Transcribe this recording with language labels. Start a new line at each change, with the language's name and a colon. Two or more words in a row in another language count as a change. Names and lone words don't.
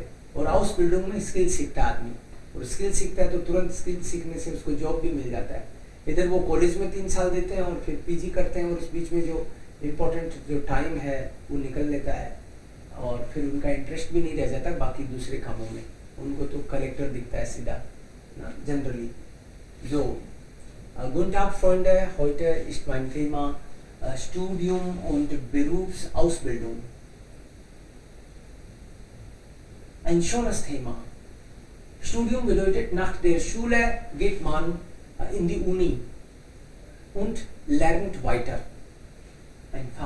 Hindi: और आउसबिल्डिंग में स्किल सीखता है आदमी, और स्किल सीखता है तो तुरंत स्किल सीखने से उसको जॉब भी मिल जाता है। इधर वो कॉलेज में 3 साल देते हैं और फिर पीजी करते हैं और इस बीच में जो इम्पोर्टेंट जो टाइम है वो निकल लेता है और फिर उनका इंटरेस्ट भी नहीं रह जाता बाकी दूसरे कामों में। उनको तो कलेक्टर दिखता है सीधा ना जनरली।
German: So, guten Tag Freunde, heute ist mein Thema Studium und Berufsausbildung. Ein schönes Thema. Studium bedeutet, nach der Schule geht man in die Uni und lernt weiter ein Fach.